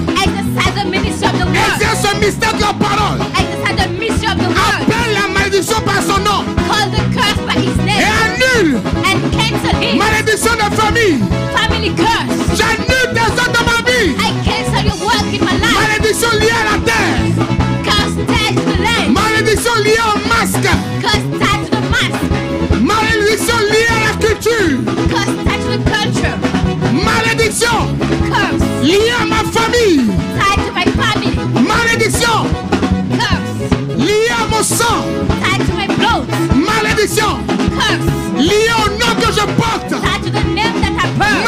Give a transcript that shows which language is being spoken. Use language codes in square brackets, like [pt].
[en] Exercise the ministry of the word. [fr] Exerce le mystère de la parole. [en] Exercise the ministry of the word. [fr] Appelle la malédiction par son nom [en] Call the curse by his [fr] et [en] name. [fr] annule. [en] And cancel it. [fr] Malédiction de famille. [en] Family curse. [fr] J'annule tes œuvres dans ma vie. [en] I cancel your work in my life. [fr] Malédiction liée à la terre. [en] Curse tied to the land. [fr] Malédiction liée au masque. [en] Curse tied to the mask. [fr] Malédiction liée à la culture. [en] Curse tied to the culture. [fr] Malédiction [en] Curse [fr] liée à ma famille. [en] tied to my family. [fr] Malédiction [en] Curse [fr] liée à mon sang. [en] tied to my blood. [fr] Malédiction [en] Curse [fr] liée au nom que je porte. [en] tied to the name that I bear.